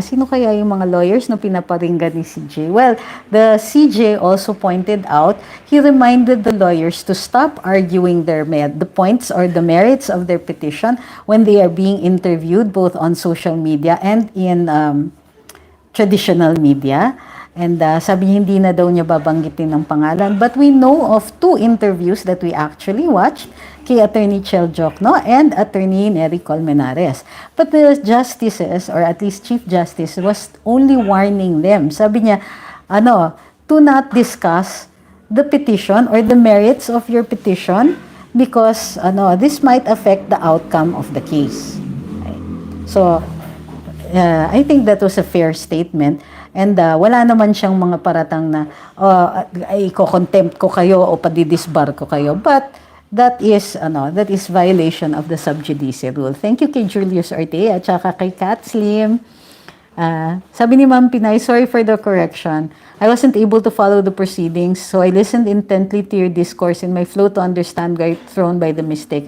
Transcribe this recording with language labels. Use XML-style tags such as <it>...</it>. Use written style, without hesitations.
<tl>Sino kaya yung mga lawyers na pinaparinggan ni CJ?</tl> <en>Well, the CJ also pointed out, he reminded the lawyers to stop arguing the points or the merits of their petition when they are being interviewed both on social media and in traditional media.</en> <tl>And sabi niya hindi na daw niya babanggitin ng pangalan.</tl> <en>But we know of 2 interviews that we actually watched</en> <tl>kay</tl> <en>Attorney Chel Jokno and Attorney Nery Colmenares. But the justices, or at least Chief Justice, was only warning them.</en> <tl>Sabi niya,</tl> <en>to not discuss the petition or the merits of your petition because this might affect the outcome of the case. Okay. So, I think that was a fair statement.</en> <tl>And wala naman siyang mga paratang na iko-contempt ko kayo o padidisbar ko kayo.</tl> <en>But that is violation of the sub judice rule. Thank you kay Julius Ortega at saka kay Kat Slim.</en> <tl>Sabi ni</tl> <en>Ma'am Pinay, sorry for the correction. I wasn't able to follow the proceedings, so I listened intently to your discourse in my flow to understand where thrown by the mistake.</en>